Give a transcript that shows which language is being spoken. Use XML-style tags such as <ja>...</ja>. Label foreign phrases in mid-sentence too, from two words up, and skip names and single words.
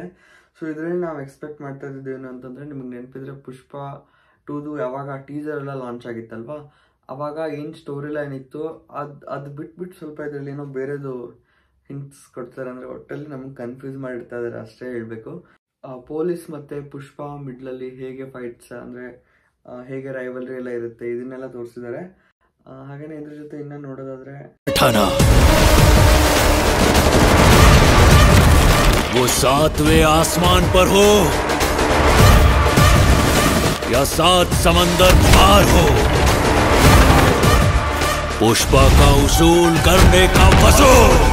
<kn>ಸೊ ಇದರಲ್ಲಿ ನಾವು ಎಕ್ಸ್ಪೆಕ್ಟ್ ಮಾಡ್ತಾ ಇದ್ದಿದ್ದೇನು ಅಂತಂದರೆ, ನಿಮಗೆ ನೆನಪಿದ್ರೆ ಪುಷ್ಪ 2ದು ಯಾವಾಗ ಟೀಸರ್ ಎಲ್ಲ ಲಾಂಚ್ ಆಗಿತ್ತಲ್ವಾ, ಆವಾಗ ಏನು</kn> <en>story line</en> <kn>ಇತ್ತು ಅದು ಬಿಟ್ಬಿಟ್ಟು ಸ್ವಲ್ಪ ಇದರಲ್ಲಿ ಏನೋ ಬೇರೆದು ಹಿಂಟ್ಸ್ ಕೊಡ್ತಾರೆ. ಅಂದರೆ ಒಟ್ಟಲ್ಲಿ ನಮಗೆ ಕನ್ಫ್ಯೂಸ್ ಮಾಡಿರ್ತಾ ಇದ್ದಾರೆ ಅಷ್ಟೇ ಹೇಳಬೇಕು. ಪೊಲೀಸ್ ಮತ್ತು ಪುಷ್ಪ ಮಿಡ್ಲಲ್ಲಿ ಹೇಗೆ ಫೈಟ್ಸ್ ಅಂದರೆ ಹೇಗೆ ರೈವಲ್ರಿ ಎಲ್ಲ ಇರುತ್ತೆ ಇದನ್ನೆಲ್ಲ ತೋರಿಸಿದ್ದಾರೆ. ಹಾಗೇನೆ ಇದ್ರ ಜೊತೆ ಇನ್ನ ನೋಡೋದಾದ್ರೆ</kn> <hi>वो 7वें आसमान पर हो या 7 समंदर पार हो, पुष्पा का उसूल करने का वसूल.</hi>